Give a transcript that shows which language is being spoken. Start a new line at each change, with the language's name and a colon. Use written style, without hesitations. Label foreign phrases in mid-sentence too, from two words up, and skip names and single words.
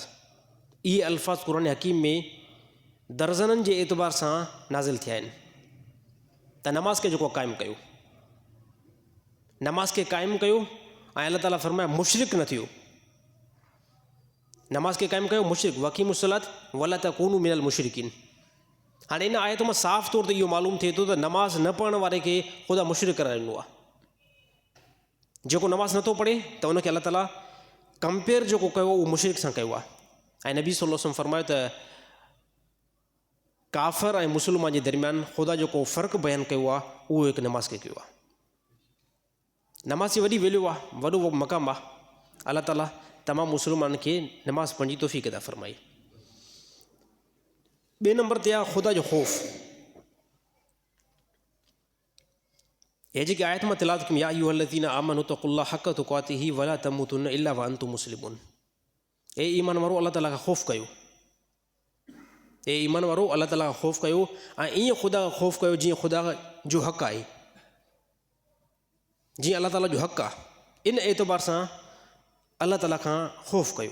Sindhi: इहे अल्फ़ाज़ क़ुरान हकीम में दर्जननि जे एतबार सां नाज़िल थिया आहिनि त नमाज़ खे जेको क़ाइमु कयो, नमाज़ खे क़ाइमु कयो ऐं अलाह ताला फ़रमायो मुशरिक न थियो। नमाज़ खे क़ाइमु कयो मुशरिक
Arabic: وأقيموا الصلاة ولا تكونوا من المشركين.
Sindhi: हाणे इन आयत मां साफ़ तौर ते इहो मालूम थिए थो त नमाज़ न पढ़ण वारे खे ख़ुदा मुशरिक कराए ॾिनो आहे। जेको नमाज़ नथो पढ़े त उनखे अलाह ताला कंपेयर जेको कयो उहो मुशरिक सां कयो आहे। ऐं नबी
Arabic: صلى الله عليه وسلم
Sindhi: फ़रमायो त काफ़िर ऐं मुस्लमान जे दरमियान ख़ुदा जेको फ़र्क़ु बयानु कयो आहे उहो हिकु नमाज़ खे कयो आहे। नमाज़ जी वॾी वैल्यू आहे, वॾो मक़ाम आहे। अलाह ताला तमामु मुस्लमाननि खे नमाज़ पढ़ण जी तौफ़ीक़ अता फ़रमाई। ॿिए नंबर ते आहे ख़ुदा जो ख़ौफ़। हे जेकी आयत मां तिलावत कई
Arabic: يا أيها الذين آمنوا اتقوا الله حق تقاته ولا تموتن إلا وأنتم مسلمون.
Sindhi: हे ईमान वारो अलाह ताला खां ख़ौफ़ कयो। हे ईमान वारो अलाह ताला खां ख़ौफ़ कयो ऐं ईअं ख़ुदा खां ख़ौफ़ कयो जीअं ख़ुदा जो हक़ आहे, जीअं अलाह ताला जो हक़ आहे। इन एतबार सां अलाह ताला खां ख़ौफ़ कयो।